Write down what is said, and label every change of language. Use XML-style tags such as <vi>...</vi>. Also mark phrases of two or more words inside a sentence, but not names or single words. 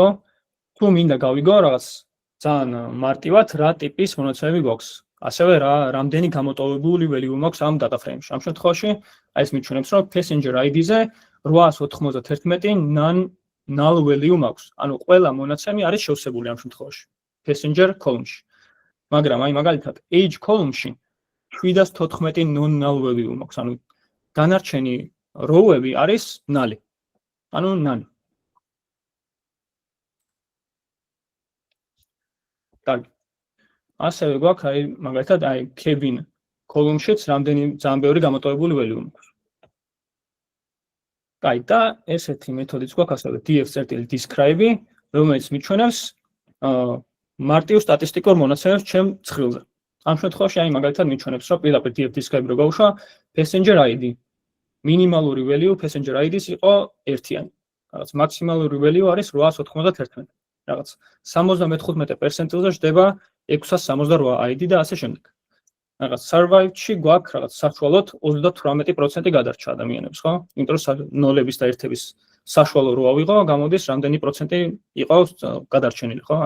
<ka>თუ მინდა გავიგო რაღაც ძალიან მარტივად რა ტიპის მონაცემები გვაქვს. ასევე რამდენი გამოტოვებული value მაქვს ამ</ka> <en>data frame-ში.</en> <ka>ამ შემთხვევაში აი ეს მიჩვენებს რომ</ka> <en>passenger ID-ზე</en> <ka>891</ka> <en>null value</en> <ka>მაქვს. ანუ ყველა მონაცემი არის შევსებული ამ შემთხვევაში</ka> <en>passenger column-ში.</en> <ka>მაგრამ აი მაგალითად</ka> <en>age column-ში</en> <ka>714</ka> <en>non-null value</en> <ka>მაქვს. ანუ დანარჩენი row-ები არის null. ანუ none. კარგი. ასევე გვაქვს აი მაგალითად აი</ka> <en>cabin column-შიც</en> <ka>რამდენი ძალიან ბევრი გამოტოვებული value მაქვს. კაი, და ესეთი მეთოდიც გვაქვს ასევე df.describe, რომელიც მიჩვენებს მარტივ სტატისტიკურ მონაცემებს ჩემ ცხრილზე. ამ შემთხვევაში აი მაგალითად მიჩვენებს, რომ პირდაპირ df.describe რო გავუშვა</ka> <en>passenger ID.</en> <ka>მინიმალური</ka> <en>value passenger ID-ს</en> <ka>იყო 1-იანი. რაღაც მაქსიმალური value არის 891. რაღაც 75%-ზე ჯდება 668 ID და ასე შემდეგ. რაღაც survived-ში გვაქვს რაღაც საშუალოდ 38% გადარჩა ადამიანებს, ხო? იმიტომ რომ ნოლების და ერთების საშუალო რო ავიღო, გამოდის რამდენი პროცენტი იყო გადარჩენილი, ხო?</ka>